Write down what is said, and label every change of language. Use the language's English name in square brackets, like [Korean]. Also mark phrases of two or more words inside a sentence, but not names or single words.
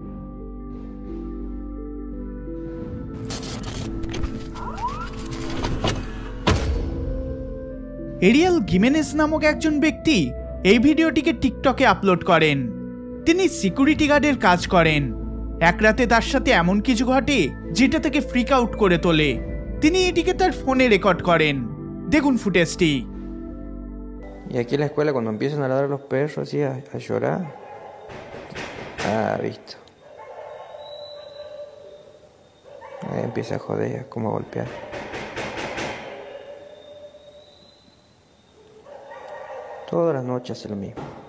[Bangla] এরিয়াল গিমেনেস নামক একজন ব্যক্তি এই ভিডিওটিকে টিকটকে আপলোড করেন। তিনি সিকিউরিটি গার্ডের কাজ করেন। এক রাতে তার সাথে এমন কিছু ঘটে যেটা থেকে ফ্রিক আউট করে তোলে। তিনি এটিকে তার ফোনে রেকর্ড করেন। দেখুন ফুটেজটি। [Spanish] Y aquí en la escuela cuando empiezan a ladrar los perros así a llorar. Ah, visto. Ahí empieza a joder, como a golpear. Todas las noches hace lo mismo.